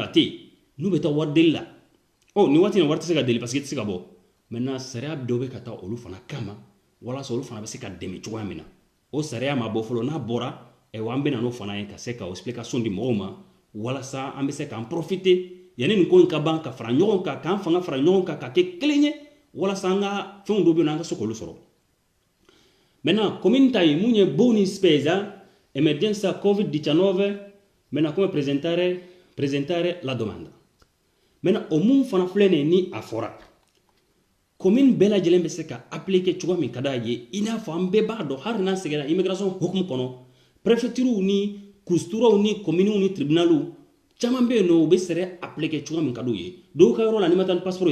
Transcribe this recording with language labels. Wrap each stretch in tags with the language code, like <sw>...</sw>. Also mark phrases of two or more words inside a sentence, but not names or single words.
<bm>a tɛ yen n'u bɛ taa wari deli la nin waati in na wari tɛ se ka deli</bm> <fr>parce que</fr> <bm>i tɛ se ka bɔ maintenant sariya dɔ bɛ ka taa olu fana kama walasa olu fana bɛ se ka dɛmɛ cogoya min na o sariya ma bɔ fɔlɔ n'a bɔra an bɛ na n'o fana ye ka se ka explication di mɔgɔw ma walasa an bɛ se k'an profiter yanni nin ko in ka ban ka fara ɲɔgɔn kan k'an fanga fara ɲɔgɔn kan ka kɛ kelen ye walasa an ka fɛnw dɔ bɛ yen nɔ an ka se k'olu sɔrɔ maintenant commune ta ye mun ye</bm> <it>Boni Spesa emergenza Covid-19</it> <bm>maintenant</bm> <it>come presentare la domanda</it> <bm>maintenant o mun fana filɛ nin ni a fɔra commune bɛɛ lajɛlen bɛ se ka appliquer cogoya min ka d'a ye i n'a fɔ an bɛɛ b'a dɔn hali n'an sɛgɛnna immigration hukumu kɔnɔ préfecture ni kusturaw ni communes ni tribunalw caman bɛ yen nɔ u bɛ sɛrɛ appliquer cogoya min ka d'u ye dɔw ka yɔrɔ la n'i ma taa ni passeport ye</bm>